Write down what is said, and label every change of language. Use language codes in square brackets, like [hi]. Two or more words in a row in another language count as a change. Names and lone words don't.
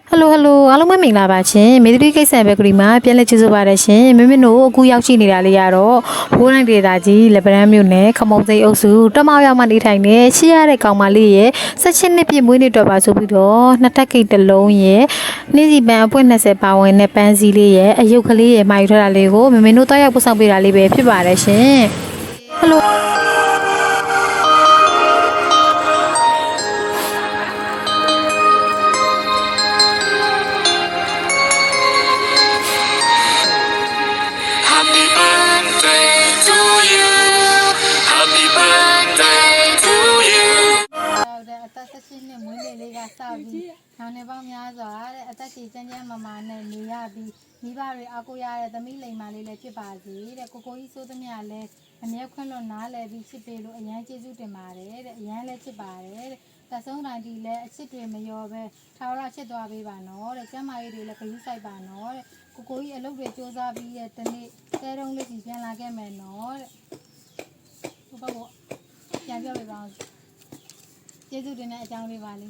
[my] Hello အားလုံးပဲမင်္ဂလာပါရှင်မေသရီကိစ္စံပဲကလေးမှာပြန်လက်ချစ်ဆိုပါတယ်ရှင်မမတို့အခုရောက်ရှိနေတာလေးကတော့ဘိုးနိုင်ဒေတာကြီးလက်ပံမြို့နယ်ခမုံစိတ်အုပ်စုတမောက်ရောက်မှနေထိုင်နေရှေ့ရတဲ့ကောင်မလေးရဲ့16နှစ်ပြည့်မွေးနေ့တော်ပါဆိုပြီးတော့နှစ်ထပ်ကိတ်တစ်လုံးရဲ့နေ့စီပန်းအပွင့်20ပါဝင်တဲ့ပန်းစည်းလေးရဲ့အယုတ်ကလေးရဲ့မာယူထားတာလေးကိုမမတို့တောက်ရောက်ပို့ဆောင်ပေးတာလေးပဲဖြစ်ပါတယ်ရှင် Hello [en] Happy birthday to you. Happy birthday to you. [my] အသက်16နှစ်မွေးနေ့လေးကစပြီးနောင်နေပေါင်းများစွာတဲ့အသက်ကြီးကျန်းကျန်းမာမာနဲ့နေရပြီးမိဘတွေအားကိုးရတဲ့ သမီးလိမ္မာလေးလည်းဖြစ်ပါစေတဲ့ကိုကိုကြီးစိုးသမျှလည်းအမြဲခွင့်လွှတ်နားလည်ပြီးချစ်ပေးလို့အရန်ကျေးဇူးတင်ပါတယ်တဲ့အရန်လည်းချစ်ပါတယ်တဲ့သက်ဆုံးတိုင်းဒီလည်းအချစ်တွေမလျော်ပဲထာဝရချစ်သွားပေးပါနော်တဲ့ကျမ်းမာရေးတွေလည်းခရီးဆိုင်ပါနော်တဲ့ကိုကိုကြီးအလုပ်တွေစူးစမ်းပြီးတဲ့တနေ့တဲတုံးလေးစီပြန်လာခဲ့မယ်နော်တဲ့ဘုဘကပြန်ပြောပြပါဦးကျေးဇူးတင်တဲ့အကြောင်းလေးပါလေး